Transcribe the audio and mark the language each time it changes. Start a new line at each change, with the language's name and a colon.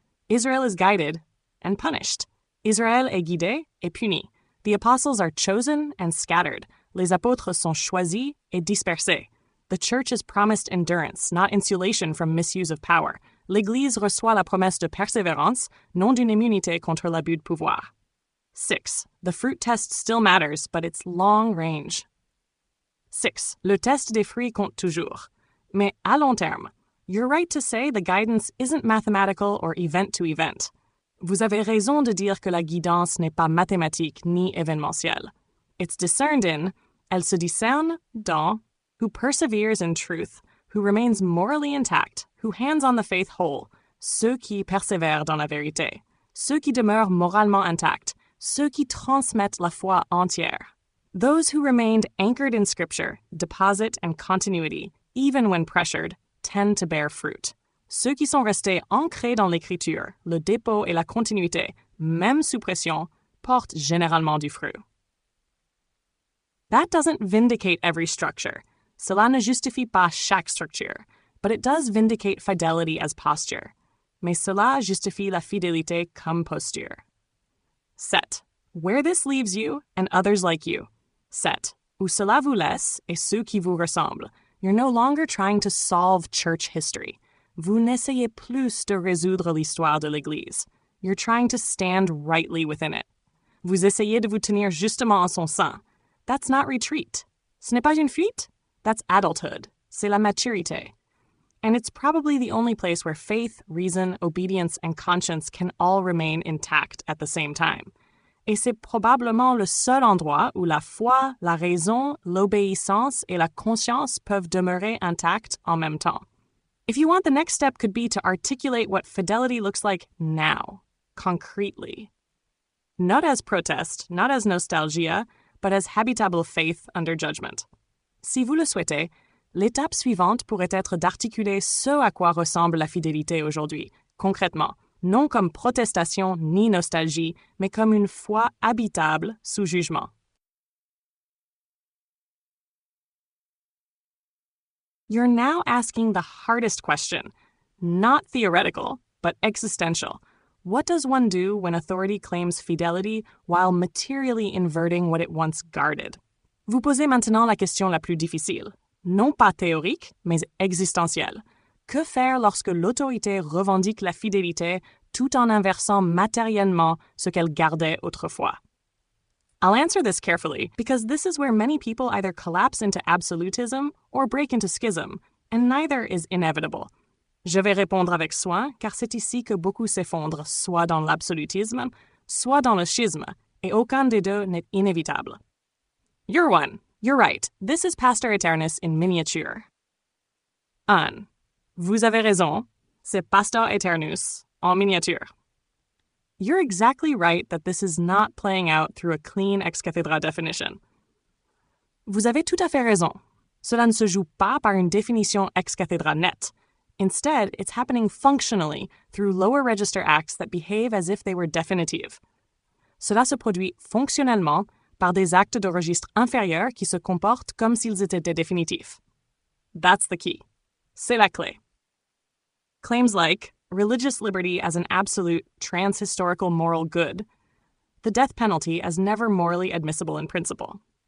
English: Israel is guided and punished.
French: Israël est guidé et puni.
English: The apostles are chosen and scattered.
French: Les apôtres sont choisis et dispersés.
English: The church is promised endurance, not insulation from misuse of power.
French: L'Église reçoit la promesse de persévérance, non d'une immunité contre l'abus de pouvoir.
English: 6. The fruit test still matters, but it's long range.
French: 6. Le test des fruits compte toujours. Mais à long terme,
English: you're right to say the guidance isn't mathematical or event to event.
French: Vous avez raison de dire que la guidance n'est pas mathématique ni événementielle.
English: It's discerned in,
French: elle se discerne dans,
English: who perseveres in truth, who remains morally intact, who hands on the faith whole,
French: ceux qui persévèrent dans la vérité, ceux qui demeurent moralement intacts, ceux qui transmettent la foi entière.
English: Those who remained anchored in Scripture, deposit and continuity, even when pressured, tend to bear fruit.
French: Ceux qui sont restés ancrés dans l'Écriture, le dépôt et la continuité, même sous pression, portent généralement du fruit.
English: That doesn't vindicate every structure.
French: Cela ne justifie pas chaque structure,
English: but it does vindicate fidelity as posture.
French: Mais cela justifie la fidélité comme posture.
English: 7. Where this leaves you and others like you.
French: 7. Où cela vous laisse et ceux qui vous ressemblent.
English: You're no longer trying to solve church history.
French: Vous n'essayez plus de résoudre l'histoire de l'Église.
English: You're trying to stand rightly within it.
French: Vous essayez de vous tenir justement en son sein.
English: That's not retreat.
French: Ce n'est pas une fuite.
English: That's adulthood.
French: C'est la maturité.
English: And it's probably the only place where faith, reason, obedience, and conscience can all remain intact at the same time.
French: Et c'est probablement le seul endroit où la foi, la raison, l'obéissance et la conscience peuvent demeurer intactes en même temps.
English: If you want, the next step could be to articulate what fidelity looks like now, concretely. Not as protest, not as nostalgia, but as habitable faith under judgment.
French: Si vous le souhaitez, l'étape suivante pourrait être d'articuler ce à quoi ressemble la fidélité aujourd'hui, concrètement, non comme protestation ni nostalgie, mais comme une foi habitable sous jugement.
English: You're now asking the hardest question, not theoretical, but existential. What does one do when authority claims fidelity while materially inverting what it once guarded?
French: Vous posez maintenant la question la plus difficile, non pas théorique, mais existentielle. Que faire lorsque l'autorité revendique la fidélité tout en inversant matériellement ce qu'elle gardait autrefois?
English: I'll answer this carefully because this is where many people either collapse into absolutism or break into schism, and neither is inevitable.
French: Je vais répondre avec soin car c'est ici que beaucoup s'effondrent soit dans l'absolutisme, soit dans le schisme, et aucun des deux n'est inévitable.
English: You're one. You're right. This is Pastor Eternus in miniature. 1.
French: Vous avez raison. C'est Pastor Eternus en miniature.
English: You're exactly right that this is not playing out through a clean ex cathedra definition.
French: Vous avez tout à fait raison. Cela ne se joue pas par une définition ex cathedra nette.
English: Instead, it's happening functionally through lower register acts that behave as if they were definitive.
French: Cela se produit fonctionnellement par des actes de registre inférieur qui se comportent comme s'ils étaient définitifs.
English: That's the key.
French: C'est la clé.
English: Claims like religious liberty as an absolute trans-historical moral good, the death penalty as never morally admissible in principle.